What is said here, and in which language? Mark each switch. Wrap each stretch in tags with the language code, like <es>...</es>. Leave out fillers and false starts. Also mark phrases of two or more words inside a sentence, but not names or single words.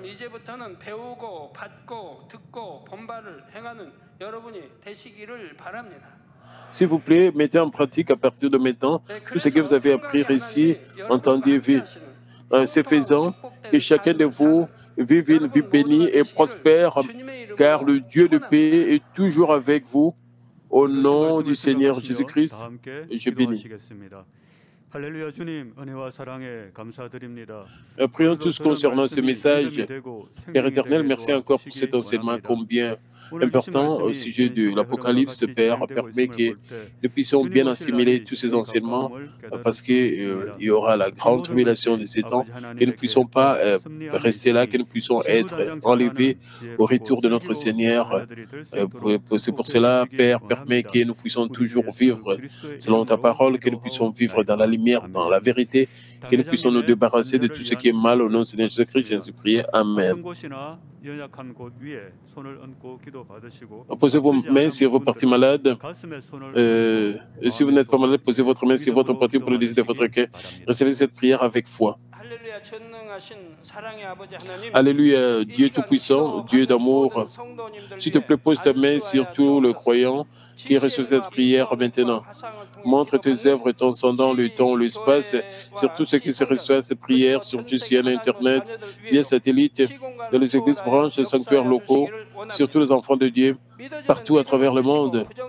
<fr>S'il vous plaît, mettez en pratique à partir de maintenant tout ce que vous avez appris, récit, entendu et vu. C'est faisant que chacun de vous vive une vie bénie et prospère, car le Dieu de paix est toujours avec vous. Au nom du Seigneur Jésus-Christ, je bénis.</fr> <ko>할렐루야 주님 은혜와 사랑에 감사드립니다.</ko> <fr>Prions</fr> <ko>오늘도</ko> <fr>tous</fr> <ko>저는</ko> <fr>concernant ce</fr> <ko>말씀이</ko> <fr>message.</fr> <ko>믿음이 되고</ko> <fr>Père</fr> <ko>생명이</ko> <fr>éternel,</fr> <ko>되게</ko> <fr>merci encore pour cet</fr> <ko>도와주시길</ko> <fr>enseignement</fr> <ko>원합니다.</ko> <fr>combien</fr> <ko>오늘 주신</ko> <fr>important au</fr> <ko>말씀이</ko> <fr>sujet de</fr> <ko>현실의 흐름과</ko> <fr>l'Apocalypse.</fr> <ko>같이</ko> <fr>Père,</fr> <ko>진행되고</ko> <fr>permet</fr> <ko>있음을</ko> <fr>que</fr> <ko>볼 때</ko> <fr>nous puissions</fr> <ko>주님</ko> <fr>bien</fr> <ko>오실</ko> <fr>assimiler</fr> <ko>날이</ko> <fr>tous ces</fr> <ko>지금</ko> <fr>enseignements</fr> <ko>가까움을</ko> <fr>parce</fr> <ko>깨달을 수</ko> <fr>qu'il</fr> <ko>있습니다.</ko> <fr>y aura la</fr> <ko>이</ko> <fr>grande</fr> <ko>모든</ko> <fr>révélation de</fr> <ko>것이</ko> <fr>ces temps,</fr> <ko>아버지</ko> <fr>que nous ne</fr> <ko>하나님의</ko> <fr>puissions pas</fr> <ko>계획과 섭리 안에</ko> <fr>rester là, que</fr> <ko>있으니</ko> <fr>nous puissions être</fr> <ko>신부단장</ko> <fr>enlevés</fr> <ko>잘하는</ko> <fr>au</fr> <ko>지혜롭고</ko> <fr>retour de notre</fr> <ko>슬기로운</ko> <fr>Seigneur.</fr> <ko>자녀들이 될 수 있도록</ko> <fr>C'est pour</fr> <ko>축복해</ko> <fr>cela,</fr> <ko>주시길</ko> <fr>Père, permet</fr> <ko>원합니다.</ko> <fr>que nous puissions</fr> <ko>우리 주</ko> <fr>toujours</fr> <ko>예수</ko> <fr>vivre</fr> <ko>그리스도의</ko> <fr>selon ta</fr> <ko>이름으로</ko> <fr>parole, que nous puissions vivre dans la</fr> <ko>기도하옵나이다.</ko> <fr>lumière, dans la</fr> <ko>아멘.</ko> <fr>vérité, que nous puissions nous</fr> <ko>당회장님의</ko> <fr>débarrasser de tout</fr> <ko>관절을</ko> <fr>ce</fr> <ko>위한</ko> <fr>qui est mal au nom</fr> <ko>기도를</ko> <fr>du Seigneur Jésus-Christ. J'ai</fr> <ko>받겠습니다.</ko> <fr>ainsi prié. Amen.</fr> <ko>아픈 곳이나 연약한 곳 위에 손을 얹고 기도 받으시고</ko> <fr>Posez vos</fr> <ko>아프지</ko> <fr>mains</fr> <ko>않은</ko> <fr>si vous partez</fr> <ko>분들은</ko> <fr>malade.</fr> <ko>가슴에 손을 얹고</ko> <fr>Si vous</fr> <ko>마음의</ko> <fr>n'êtes pas malade,</fr> <ko>소원을</ko> <fr>posez votre main sur votre</fr> <ko>믿음으로</ko> <fr>partie</fr> <ko>기도</ko> <fr>pour le désir de votre</fr> <ko>받으시기</ko> <fr>cœur.</fr> <ko>바랍니다.</ko> <fr>Recevez cette prière avec foi.</fr> <ko>할렐루야 전능하신 사랑의 아버지 하나님</ko> <fr>Alléluia, Dieu Tout-Puissant, Dieu d'amour. S'il te plaît, pose ta main sur tout le croyant qui reçoit cette prière maintenant. Montre tes œuvres transcendant le temps, l'espace, sur tous ceux qui se reçoivent cette prière sur GCN Internet, via satellite, dans les églises branches et sanctuaires locaux, sur tous les enfants de Dieu, partout à travers le monde.</fr>